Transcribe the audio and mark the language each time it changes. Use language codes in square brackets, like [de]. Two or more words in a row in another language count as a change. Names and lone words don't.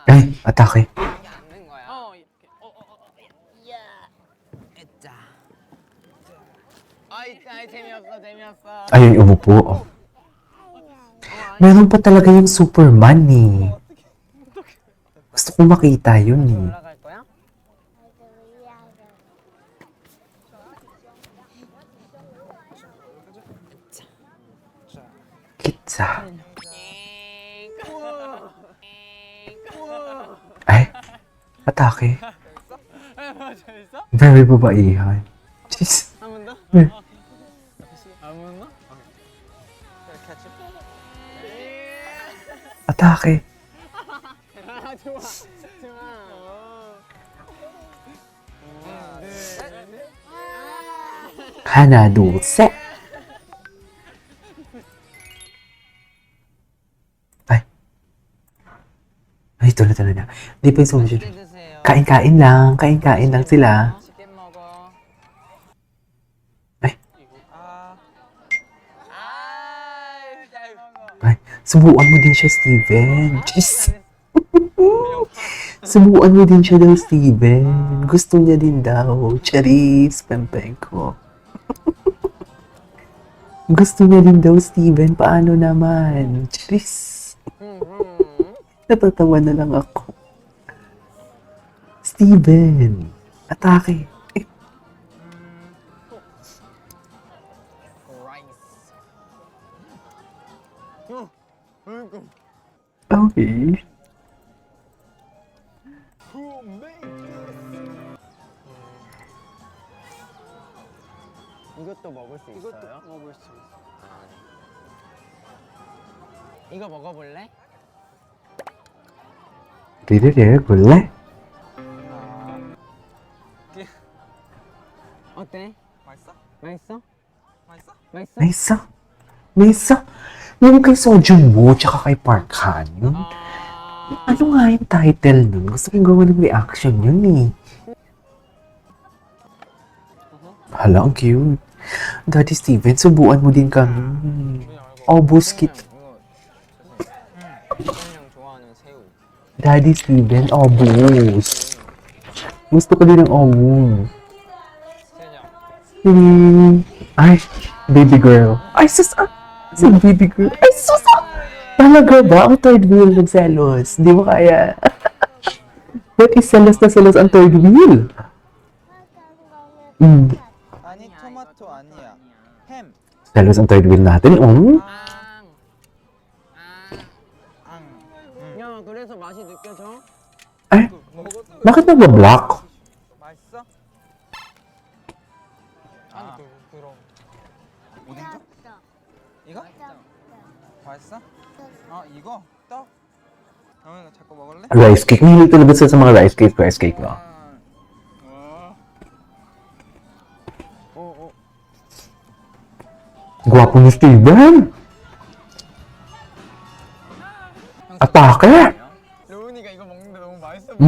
[tl] Ay, atake. [ko] 이렇게 앉는 거야. 이렇게. 으짜. 아이 재미없어. [tl] Ayun, umupo. Meron pa talaga yung Superman eh. Gusto ko makita yun eh. [ko] 올라갈 거야? [tl] Kitsa. Ay, Atake. [ko] 재밌어? [tl] Very babaihan. Jeez. [ko] 한 번 더? 네. 한번 더? 캐치. [tl] Atake. [ko] 아 좋아 좋아 하나, 둘, 셋. [tl] Ay. Ay, tuloy na. Di pa yung sumunod. [ko] 맛있게 드세요 [tl] Kain-kain lang. Kain-kain lang sila. [ko] 맛있게 먹어 [tl] Ay. [ko] 아. 잘 먹어 [tl] Ay, subuan mo din siya, Steven. Jeez. Subuan mo din siya daw, Steven. Gusto niya din daw. Charis, pempeng ko. Gusto niya din daw, Steven. Paano naman? Charis. Natatawa na lang ako. Steven. Atake. Eh, [ko] 라이스 okay. 이것도 먹을 수 있어요? 이것도 먹을 수 있어 이거 먹어볼래? [tl] Ririre, gulay. [ko] 어때? 맛있어? 맛있어? 맛있어? 맛있어? [tl] May isa. May isa. Yung kay Sojun Woo, tsaka kay Park Han. Ano nga yung title nun? Gusto kong gawa ng reaction yun eh. Hala, ang cute. Daddy Steven, subuan mo din kami. Obos kit. [ko] 형 좋아하는 새우 [tl] Daddy Steven, obos. Gusto ko din ng obos. [ko] 세장 [tl] Ay, [en] baby girl. [tl] Ay, sus! Si [en] baby girl. [tl] Ay, sus! Talaga ba? Ang [en] third wheel [tl] nagselos. Di mo kaya. Ba't selos na selos ang [en] third wheel? [ko] 아니 토마토 아니야. 햄. [tl] Selos ang [en] third wheel [tl] natin. [ko] 앙. 앙. 야 그래서 맛이 느껴져? [tl] Ay, [ko] 먹어도 [tl] bakit nag-block? [ko] 맛있어? 아니 그럼 오뎅죠? 이거? 맛있어? 이거? 떡? 이거 자꾸 먹을래? [en] Rice cake. [tl] Mahilig talaga sila sa mga [en] rice cake, [tl] no? Gwapo ni Steven. Atake. [ko] 로운이가 이거 먹는데 너무 맛있어 보여